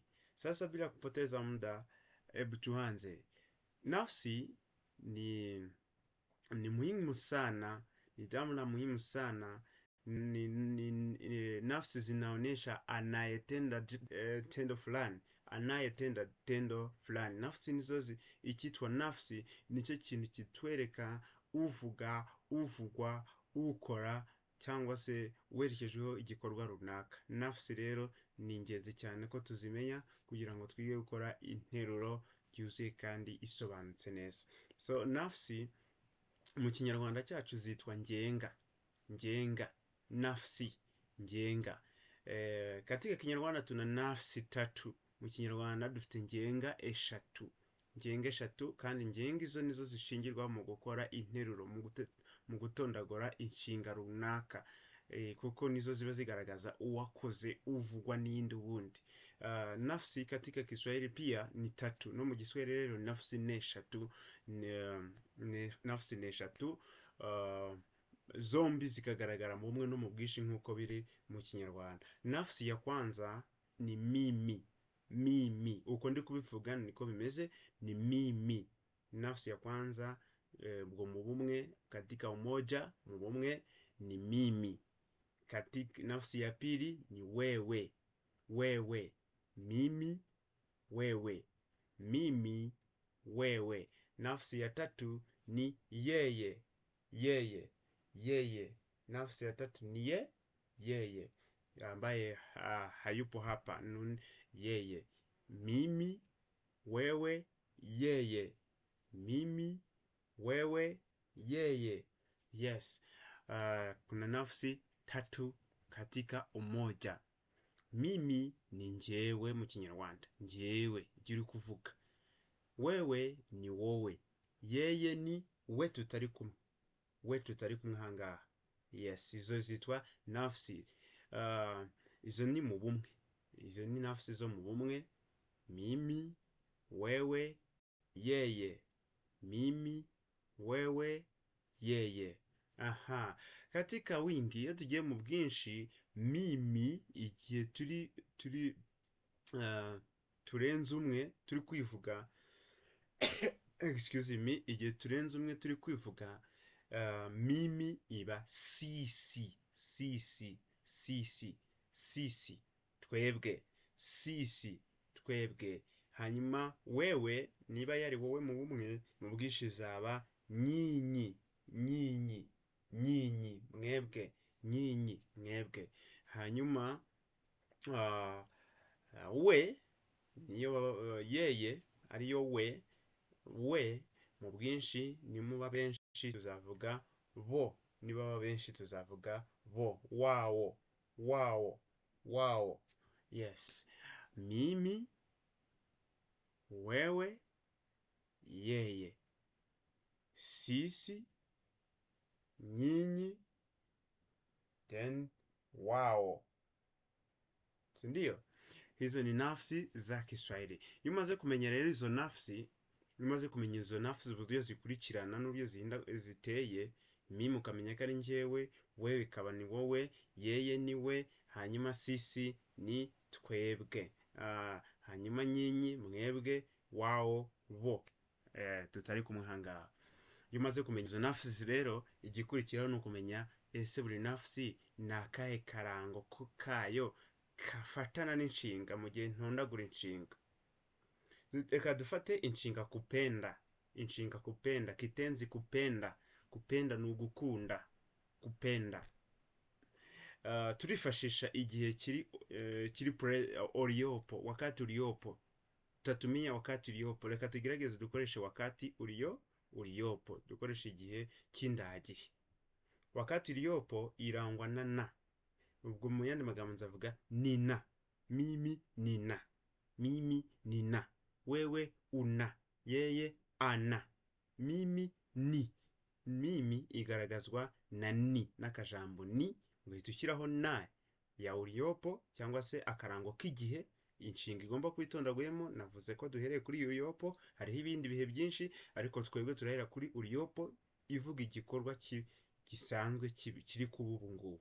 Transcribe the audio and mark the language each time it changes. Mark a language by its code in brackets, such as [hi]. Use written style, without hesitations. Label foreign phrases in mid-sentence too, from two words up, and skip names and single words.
[sw] Sasa bila kupoteza muda, hebu tuanze. Nafsi ni muhimu sana, ni jambo la muhimu sana. Nafsi zinaonyesha anayetenda tendo fulani, anayetenda tendo fulani. [rw] Nafsi nizo ikitwa nafsi, nicyo kintu kitwereka uvuga, uvugwa, ukora cyangwa se werekejeho igikorwa runaka. Nafsi rero ni ingenzi cyane ko tuzimenya kugira ngo twige gukora interuro yuzuye kandi isobanutse neza. So nafsi mu kinyarwanda cyacu zitwa ngenga. Ngenga, nafsi, ngenga. [sw] Katika kinyarwanda tuna nafsi tatu. [rw] Mu kinyarwanda dufite ngenga eshatu. Ngenga eshatu, kandi ngenga izo nizo zishingirwa mu gukora interuro, mu gutondagura inshinga runaka. Kuko nizo ziba zigaragaza uwakoze, uvugwa n'indi wundi. [sw] Nafsi katika Kiswahili pia ni tatu. [rw] No mu Kiswahili rero nafsi ni eshatu. Nafsi ni eshatu. Zombi zikagaragara mu bumwe no mu bwinshi nk'uko biri mu Kinyarwanda. [sw] Nafsi ya kwanza ni mimi. Mimi, [rw] uko ndi kubivuga niko bimeze, [sw] ni mimi. [rw] Nafsi ya kwanza bwo mu bumwe, [sw] katika umoja, [rw] mu bumwe ni mimi. [sw] Katika nafsi ya pili ni wewe. Wewe, mimi, wewe. Mimi, wewe. Nafsi ya tatu ni yeye. Yeye, yeye. Nafsi ya tatu ni yeye, ambaye hayupo hapa. Yeye. Mimi, wewe, yeye. Mimi, wewe, yeye. Yes. Kuna nafsi tatu katika umoja. [rw] Mimi ni njyewe mu Kinyarwanda. Njyewe, uri kuvuga. Wewe ni wowe. Yeye ni we tutari kumwe. We tutari kumwe ahangaha. Yes, izo zitwa nafsi. Izo ni mu bumwe. Izo ni nafsi zo mu bumwe. [sw] Mimi, wewe, yeye. Mimi, wewe, yeye. Katika wingi, [rw] iyo tugiye mu bwinshi, mimi igihe turenze umwe turi kwivuga, [en] excuse me, [rw] igihe turenze umwe turi kwivuga, mimi iba sisi. [sw] Sisi, sisi, sisi, [rw] twebwe. [sw] Sisi, twebwe. [rw] Hanyuma wewe, niba yari wowe mu bumwe, mu bwinshi zaba nyinyi. [sw] Nyinyi, nyinyi, mwebwe. Nyinyi, [rw] mwebwe. Hanyuma we niyo yeye ariyo we. We mu bwinshi ni muba benshi tuzavuga bo. Niba baba benshi tuzavuga bo. [sw] Wao, wao, wao. Yes. Mimi, wewe, yeye. Sisi, nyinyi, then wao. Sindio? Hizo ni nafsi za Kiswahili. [rw] Iyo umaze kumenya rero izo nafsi, umaze kumenya izo nafsi uburyo zikurikirana n'uburyo ziteye, mimi ukamenya ko ari njyewe, wewe ikaba ni wowe, yeye ni we, hanyuma sisi ni twebwe. hanyuma nyinyi, mwebwe, wao, bo. Tutari kumwe hangaha. Iyo umaze kumenya izo nafsi rero, igikurikiraho ni ukumenya ese buri nafsi ni akahe karango kayo kafatana n'inshinga mu gihe ntondagura inshinga. Reka dufate inshinga kupenda. Inshinga kupenda, kitenzi kupenda. Kupenda ni ugukunda. Kupenda. Turifashisha igihe kiri uliopo, [sw] wakati uliopo. Tutatumia wakati uliopo. [rw] Reka tugerageze dukoreshe [sw] wakati uliopo. [rw] Dukoreshe igihe cy'indagi. [sw] Wakati uliopo [rw] irangwa na na. Ubwo mu yandi magambo nzavuga nina. [sw] Mimi nina. Mimi nina. Wewe una. Yeye ana. Mimi ni. Mimi [rw] igaragazwa na [sw] ni. [rw] N'akajambo ni. Ngahita ushyiraho na ya uliopo cyangwa se akarango k'igihe. Inshinga igomba kwitondaguyemo. Navuze ko duhereye kuri uliopo. Hariho ibindi bihe byinshi, ariko twebwe turahera kuri uliopo ivuga igikorwa gisanzwe kiri kuba ubu ngubu.